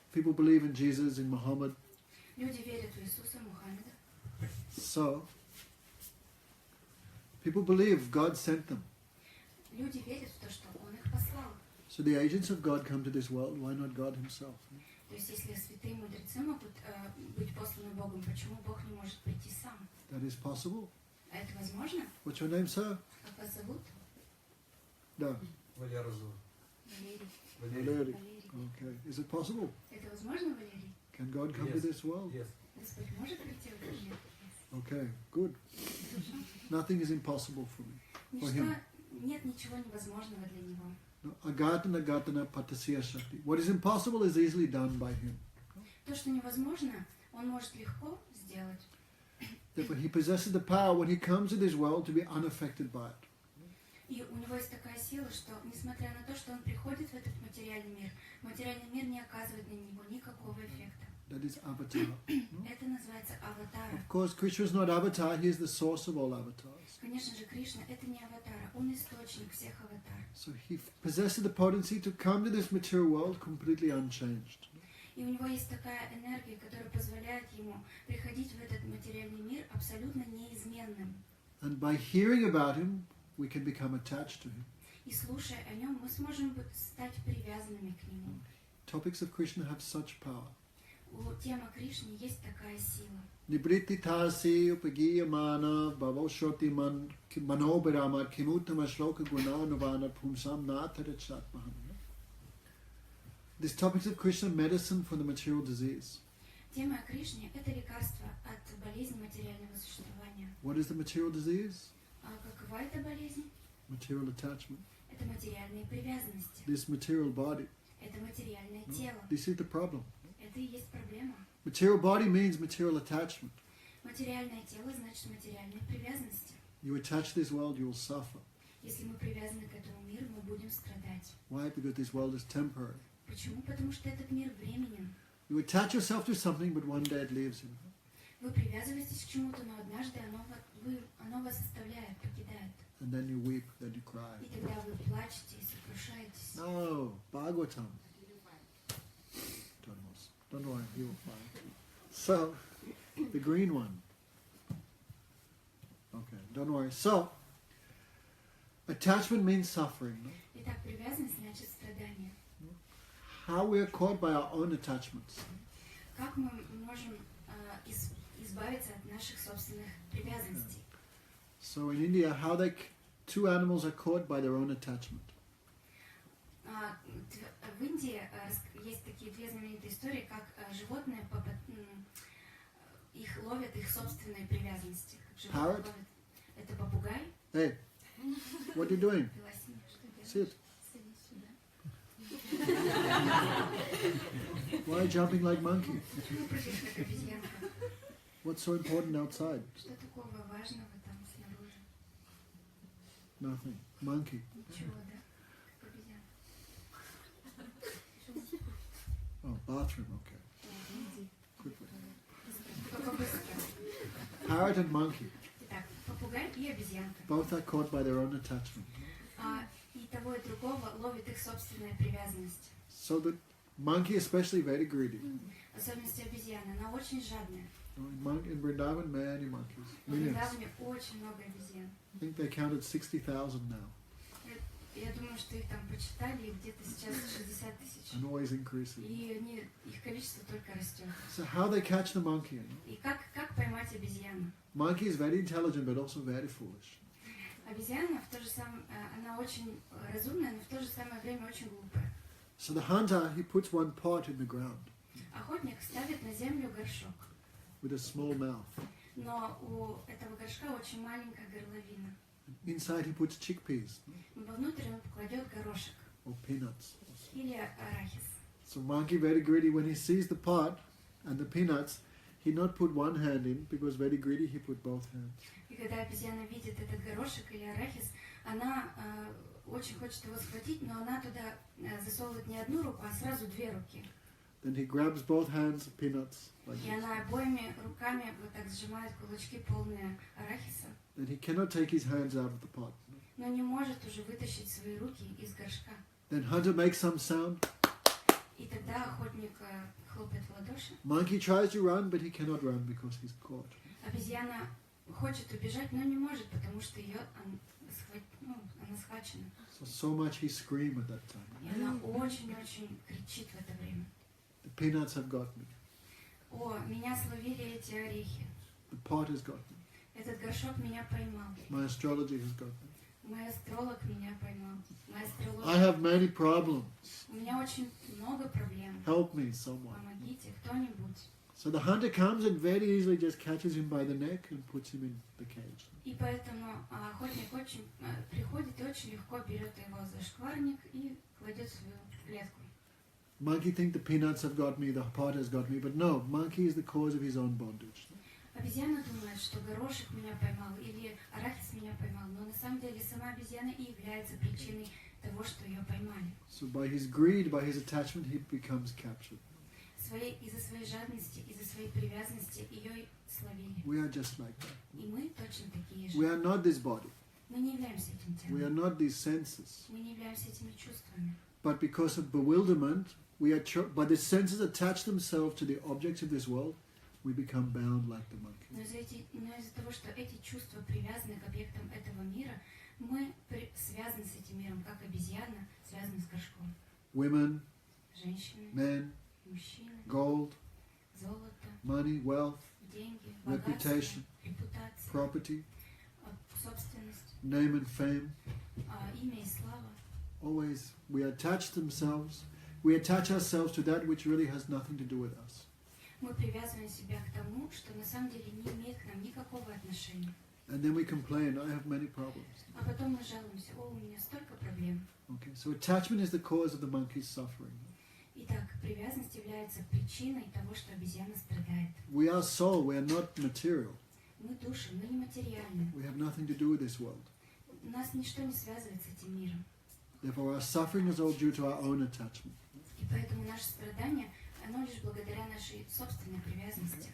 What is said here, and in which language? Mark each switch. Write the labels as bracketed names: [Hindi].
[English] People believe in Jesus, in Muhammad. [Russian] Люди верят в Иисуса, Мухаммеда. [English] So, people believe God sent them. [Russian] Люди верят в то, что Он их послал. [English] So the agents of God come to this world. Why not God himself? [Russian] То есть, если святые мудрецы могут быть посланы Богом, почему Бог не может прийти сам? [English] That is possible. [Russian] А это возможно? [English] What's your name, sir? [Russian] Как вас зовут? [English] No. [Russian] Валера зовут. Валерий. [English] Valery. [Russian] Валерий. [English] Okay. Is it possible? [Russian] Это возможно, Валерий? [English] Can God come to Yes. this world? Yes. [Russian] Господь может прийти в этот мир? [English] Okay, good. Nothing is impossible for me. For [Russian] Ничто, [English] him. [Russian] нет ничего невозможного для него. [Sanskrit] No, agatana gatana patasya shakti. [English] What is impossible is easily done by him. [Russian] То, что невозможно, он может легко сделать. [English] Therefore, he possesses the power when he comes to this world to be unaffected by it. [Russian] И у него есть такая сила, что, несмотря на то, что он приходит в этот материальный мир не оказывает на него никакого эффекта. [English] That is avatar. [Russian] Это называется аватара. [English] Of course, Krishna is not avatar. He is the source of all avatars. [Russian] Конечно же, Кришна — это не аватара, он источник всех аватар. [English] So he possesses the potency to come to this material world completely unchanged. [Russian] И у него есть такая энергия, которая позволяет ему приходить в этот материальный мир абсолютно неизменным. [English] And by hearing about him, we can become attached to him. [Russian] И слушая о нем, мы сможем стать привязанными к нему. [English] Topics of Krishna have such power. [Russian] У темы Кришны есть такая сила. [Sanskrit] Nibriti tasi upagiyamana bhavoshoti manobirama kimutama shloka gunanavana pumsam natarachat maham. [English] These topics of Krishna, medicine for the material disease. [Russian] Тема о Кришне — это лекарство от болезни материального существования. [English] What is the material disease? [Russian] А какова эта болезнь? [English] Material attachment. [Russian] Это материальные привязанности. [English] This material body. [Russian] Это материальное тело. [English] This is the problem. [Russian] Это и есть проблема. [English] Material body means material attachment. [Russian] Материальное тело значит материальные привязанности. [English] You attach to this world, you will suffer. [Russian] Если мы привязаны к этому миру, мы будем страдать. [English] Why? Because this world is temporary. [Russian] Почему? Потому что этот мир временен. [English] You attach yourself to something, but one day it leaves you. [Russian] Вы привязываетесь к чему-то, но однажды оно вас оставляет, покидает. [English] And then you weep, then you cry. [Russian] И тогда вы плачете и сокрушаетесь. [English] No, Bhagavatam. Don't worry, he will find. So, the green one. Okay, don't worry. So, attachment means suffering. No? [Russian] Итак, привязанность значит страдание. [English] How we are caught by our own attachments. [Russian] Как мы можем избавиться от наших собственных привязанностей? [English] So in India, how two animals are caught by their own attachment. [Russian] В Индии есть такие две знаменитые истории, как животные их ловят их собственные привязанности. [English] Parrot? [Russian] Это попугай. [English] Hey, what are you doing? [Russian] Белоснежка, что делаешь? [English] Sit. [Russian] Садись сюда. [English] Why are you jumping like monkey? [Russian] Почему прыгаешь как обезьянка? [English] What's so important outside? [Russian] Что такого важного там снаружи? [English] Nothing. Monkey. [Russian] Ничего, да? Как обезьянка. [English] Oh, bathroom. Okay. Quickly. [Russian] Только быстро. [English] Parrot and monkey. [Russian] Итак, попугай и обезьянка. [English] Both are caught by their own attachment. [Russian] И того и другого ловит их собственная привязанность. [English] So the monkey especially very greedy. [Russian] Особенности обезьяны. Она очень жадная. [English] In Vrindavan, many monkeys. [Russian] В [English] Millions. [Russian] Вриндаване очень много обезьян. [English] I think they counted 60,000 now. [Russian] Я думаю, что их там почитали, где-то сейчас 60 тысяч. [English] And always increasing. [Russian] И их количество только растет. [English] So how they catch the monkey? [Russian] И как поймать обезьяну? [English] Monkey is very intelligent but also very foolish. [Russian] Обезьяна в то же самое, она очень разумная, но в то же самое время очень глупая. [English] So the hunter, he puts one pot in the ground [Russian] Охотник ставит на землю горшок. [English] with a small mouth. [Russian] Но у этого горшка очень маленькая горловина. [English] Inside he puts chickpeas [Russian] Вовнутрь он кладет горошек [English] or peanuts. [Russian] или арахис. [English] So monkey very greedy, when he sees the pot and the peanuts, he not put one hand in because very greedy he put both hands. [Russian] И когда обезьяна видит этот горошек или арахис, она очень хочет его схватить, но она туда засовывает не одну руку, а сразу две руки. [English] Then he grabs both hands of peanuts like [Russian] И [English] this. [Russian] она обоими руками вот так сжимает кулачки, полные арахиса, [English] Then he cannot take his hands out of the pot. [Russian] но не может уже вытащить свои руки из горшка. [English] Then hunter makes some sound. [Russian] И тогда охотник хлопает в ладоши. [English] Monkey tries to run, but he cannot run because he's caught. [Russian] Обезьяна хочет убежать, но не может, потому что она схвачена. [English] So much he screamed at that time. [Russian] И она очень-очень кричит в это время. [English] The peanuts have got me. [Russian] О, меня словили эти орехи. [English] The pot has got me. [Russian] Этот горшок меня поймал. [English] My astrology has got me. [Russian] Мой астролог меня поймал. Моя астрология. [English] have many problems. [Russian] У меня очень много проблем. [English] Help me, someone. [Russian] Помогите, кто-нибудь. [English] So the hunter comes and very easily just catches him by the neck and puts him in the cage. [Russian] И поэтому охотник очень приходит и очень легко берет его за шкварник и кладет в свою клетку. [English] Monkey think the peanuts have got me, the pot has got me, but no, monkey is the cause of his own bondage. [Russian] Обезьяна думает, что горошек меня поймал или арахис меня поймал, но на самом деле сама обезьяна и является причиной того, что ее поймали. [English] So by his greed, by his attachment, he becomes captured. [Russian] Из-за своей жадности, из-за своей привязанности ее словили. [English] We are just like that. [Russian] И мы точно такие же. [English] We are not this body. [Russian] Мы не являемся этим [English] We are [Russian] телом. [English] not these senses. [Russian] Мы не являемся этими чувствами. [English] But because of bewilderment, by the senses attach themselves to the objects of this world, we become bound like the monkey. [Russian] Но из-за того, что эти чувства привязаны к объектам этого мира, мы связаны с этим миром, как обезьяна связана с горшком. [English] Women, [Russian] Женщины, [English] men, [Russian] мужчины, [English] gold, [Russian] золото, [English] money, wealth, [Russian] деньги, богатство, [English] reputation, [Russian] репутация, [English] property, [Russian] собственность, [English] name and fame. [Russian] имя и слава. [English] Always we attach ourselves to that which really has nothing to do with us. [Russian] Мы привязываем себя к тому, что на самом деле не имеет к нам никакого отношения. [English] And then we complain, I have many problems. [Russian] А потом мы жалуемся, у меня столько проблем. [English] Okay, so attachment is the cause of the monkey's suffering. [Russian] Итак, привязанность является причиной того, что обезьяна страдает. [English] We are soul, we are not material. [Russian] Мы души, мы не материальны. [English] We have nothing to do with this world. [Russian] Нас ничто не связывает с этим миром. [English] Therefore our suffering is all due to our own attachment. [Russian] И поэтому наше страдание, оно лишь благодаря нашей собственной привязанности.